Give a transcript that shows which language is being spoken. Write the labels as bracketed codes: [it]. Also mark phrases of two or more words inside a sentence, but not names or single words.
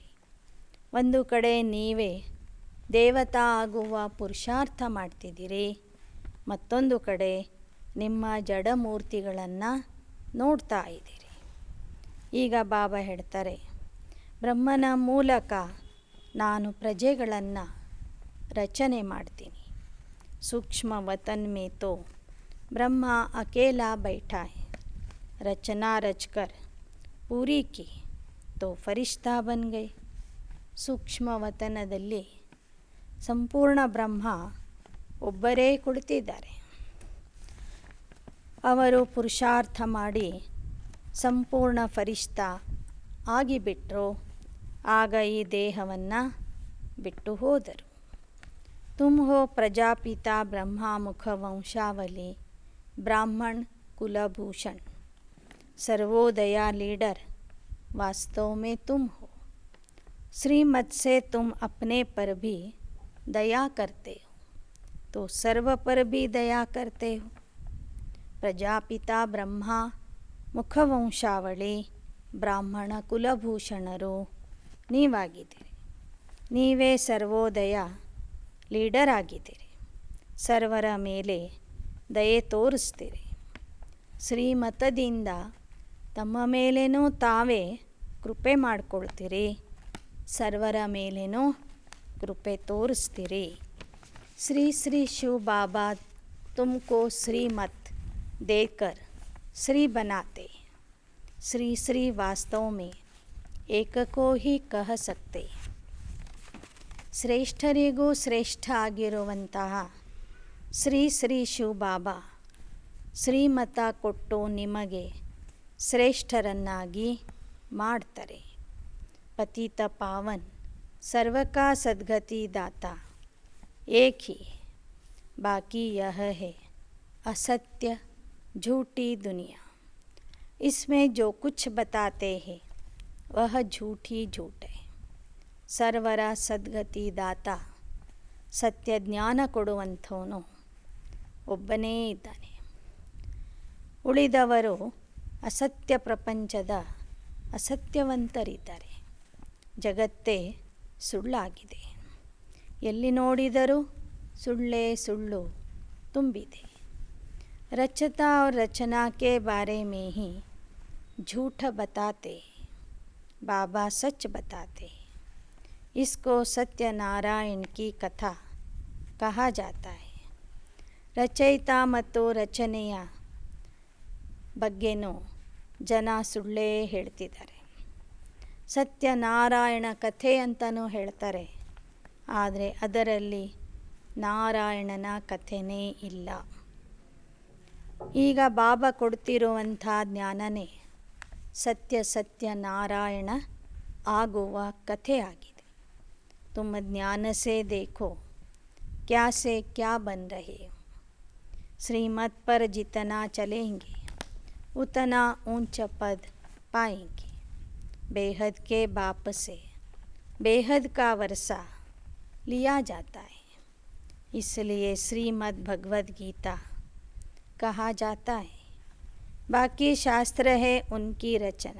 [kn] ಒಂದು ಕಡೆ ನೀವೇ ದೇವತಾ ಆಗುವ ಪುರುಷಾರ್ಥ ಮಾಡ್ತಿದ್ದೀರಿ, ಮತ್ತೊಂದು ಕಡೆ ನಿಮ್ಮ ಜಡಮೂರ್ತಿಗಳನ್ನು ನೋಡ್ತಾ ಇದ್ದೀರಿ. ಈಗ ಬಾಬಾ ಹೇಳ್ತಾರೆ, ಬ್ರಹ್ಮನ ಮೂಲಕ ನಾನು ಪ್ರಜೆಗಳನ್ನು ರಚನೆ ಮಾಡ್ತೀನಿ. [hi] सूक्ष्म वतन में तो ब्रह्मा अकेला बैठा है, रचना रचकर पूरी की तो फरिश्ता बन गई. [kn] ಸೂಕ್ಷ್ಮ ವತನದಲ್ಲಿ ಸಂಪೂರ್ಣ ಬ್ರಹ್ಮ ಒಬ್ಬರೇ ಕುಳಿತಿದ್ದಾರೆ. ಅವರು ಪುರುಷಾರ್ಥ ಮಾಡಿ ಸಂಪೂರ್ಣ ಫರಿಷ್ಠಾ ಆಗಿಬಿಟ್ರು. ಆಗ ಈ ದೇಹವನ್ನು ಬಿಟ್ಟು ಹೋದರು. [hi] तुम हो प्रजापिता ब्रह्मा मुख वंशावली ब्राह्मण कुलभूषण सर्वोदया लीडर वास्तव में तुम हो. श्रीमत से तुम अपने पर भी दया करते हो तो सर्व पर भी दया करते हो. [kn] ಪ್ರಜಾಪಿತಾ ಬ್ರಹ್ಮ ಮುಖವಂಶಾವಳಿ ಬ್ರಾಹ್ಮಣ ಕುಲಭೂಷಣರು ನೀವಾಗಿದ್ದೀರಿ. ನೀವೇ ಸರ್ವೋದಯ ಲೀಡರ್ ಆಗಿದ್ದೀರಿ. ಸರ್ವರ ಮೇಲೆ ದಯೆ ತೋರಿಸ್ತೀರಿ. ಶ್ರೀಮತದಿಂದ ತಮ್ಮ ಮೇಲೇನೂ ತಾವೇ ಕೃಪೆ ಮಾಡಿಕೊಳ್ತೀರಿ. ಸರ್ವರ ಮೇಲೇನೂ ಕೃಪೆ ತೋರಿಸ್ತೀರಿ. [hi] श्री श्री शिव बाबा तुमको श्रीमत देकर श्री बनाते. श्री श्री वास्तव में एक को ही कह सकते. [kn] ಶ್ರೇಷ್ಠರಿಗೂ ಶ್ರೇಷ್ಠ ಆಗಿರುವಂತಹ ಶ್ರೀ ಶ್ರೀ ಶಿವ ಬಾಬಾ ಶ್ರೀಮತ ಕೊಟ್ಟು ನಿಮಗೆ ಶ್ರೇಷ್ಠರನ್ನಾಗಿ ಮಾಡ್ತಾರೆ. [hi] पतित पावन सर्व का सद्गति दाता एक ही, बाकी यह है असत्य झूठी दुनिया. इसमें जो कुछ बताते हैं वह झूठ ही झूठ है. [kn] ಸರ್ವರ ಸದ್ಗತಿ ದಾತ ಸತ್ಯ ಜ್ಞಾನ ಕೊಡುವಂಥವನು ಒಬ್ಬನೇ ಇದ್ದಾನೆ. ಉಳಿದವರು ಅಸತ್ಯ ಪ್ರಪಂಚದ ಅಸತ್ಯವಂತರಿದ್ದಾರೆ. ಜಗತ್ತೇ ಸುಳ್ಳಾಗಿದೆ. ಎಲ್ಲಿ ನೋಡಿದರೂ ಸುಳ್ಳೇ ಸುಳ್ಳು ತುಂಬಿದೆ. रचता और रचना के बारे में ही झूठ बताते, बाबा सच बताते. इसको सत्यनारायण की कथा कहा जाता है. ರಚಯಿತ ಮತ್ತು ರಚನೆಯ ಬಗ್ಗೆನೂ ಜನ ಸುಳ್ಳೇ ಹೇಳ್ತಿದ್ದಾರೆ. ಸತ್ಯನಾರಾಯಣ ಕಥೆ ಅಂತಲೂ ಹೇಳ್ತಾರೆ. ಆದರೆ ಅದರಲ್ಲಿ ನಾರಾಯಣನ ಕಥೆನೇ ಇಲ್ಲ. ಈಗ ಬಾಬಾ ಕೊಡ್ತಿರುವಂಥ ಜ್ಞಾನನೇ ಸತ್ಯ ಸತ್ಯ ನಾರಾಯಣ ಆಗುವ ಕಥೆಯಾಗಿದೆ. [hi] तुम ज्ञान से देखो क्या से क्या बन रहे हो. श्रीमत पर जितना चलेंगे ಉतना ऊंच पद पाएंगे. बेहद के बाप से बेहद का वर्षा लिया जाता है. इसलिए श्रीमद् भगवद गीता कहा जाता है. बाकी शास्त्र है उनकी रचना.